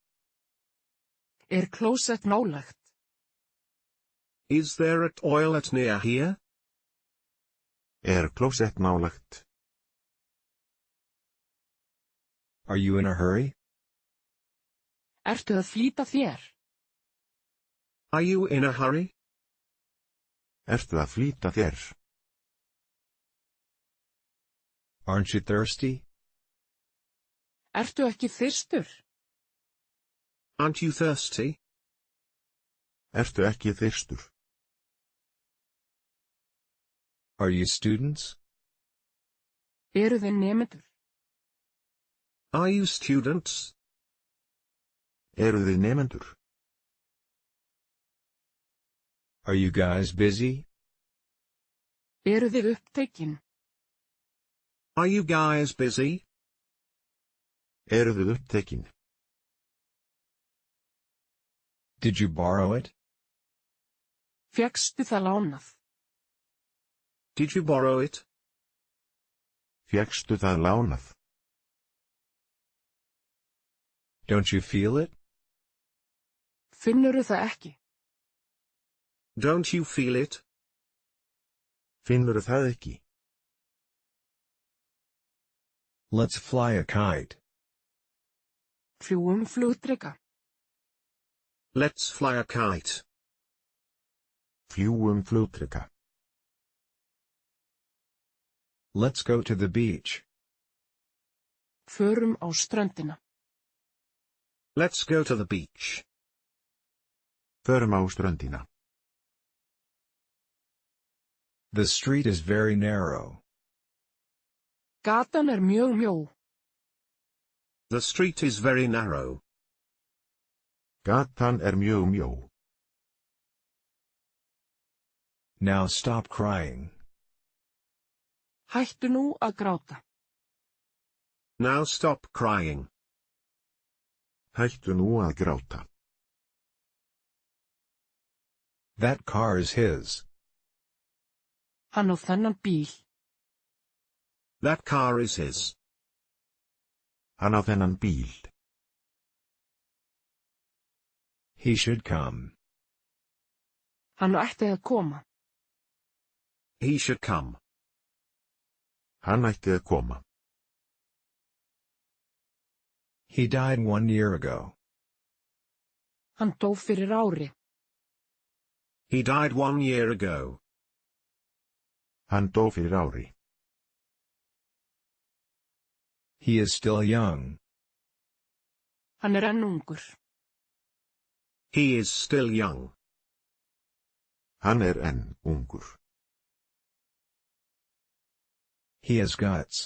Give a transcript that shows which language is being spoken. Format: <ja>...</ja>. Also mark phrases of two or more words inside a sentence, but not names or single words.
<is>Klósett nálægt?</is> <en>Is there a toilet near here?</en> <is>Klósett nálægt?</is> <en>Are you in a hurry?</en> <is>Ertu að flýta þér?</is> <en>Are you in a hurry?</en> <is>Ertu að flýta þér?</is> <en>Aren't you thirsty?</en> <is>Ertu ekki þyrstur?</is> <en>Aren't you thirsty?</en> <is>Ertu ekki þyrstur?</is> <en>Are you students?</en> <is>Eru þið nemendur?</is> <en>Are you students?</en> <is>Eru þið nemendur?</is> <en>Are you guys busy?</en> <is>Eru þið upptekin?</is> <en>Are you guys busy?</en> <is>Eru þið upptekin?</is> <en>Did you borrow it?</en> <is>Fékkstu það lánað?</is> <en>Did you borrow it?</en> <is>Fékkstu það lánað?</is> <en>Don't you feel it?</en> <is>Finnurðu það ekki?</is> <en>Don't you feel it?</en> <is>Finnurðu það ekki?</is> <en>Let's fly a kite.</en> <is>Fljúgum flugdreka.</is> <en>Let's fly a kite.</en> <is>Fljúgum flugdreka.</is> <en>Let's go to the beach.</en> <is>Förum á ströndina.</is> <en>Let's go to the beach.</en> <is>Förum á ströndina.</is> <en>The street is very narrow.</en> <is>Gatan mjög mjó.</is> <en>The street is very narrow.</en> <is>Gatan mjög mjó.</is> <en>Now stop crying.</en> <is>Hættu nú að gráta.</is> <en>Now stop crying.</en> <is>Hættu nú að gráta.</is> <en>That car is his.</en> <is>Hann á þennan bíl.</is> <en>That car is his.</en> <is>Hann á þennan bíl.</is> <en>He should come.</en> <is>Hann ætti að koma.</is> <en>He should come.</en> <is>Hann ætti að koma.</is> <en>He died 1 year ago.</en> <is>Hann dó fyrir ári.</is> <en>He died 1 year ago.</en> <is>Hann dó fyrir ári.</is> <en>He is still young.</en> <is>Hann enn ungur.</is> <en>He is still young.</en> <is>Hann enn ungur.</is> <en>He has guts.</en>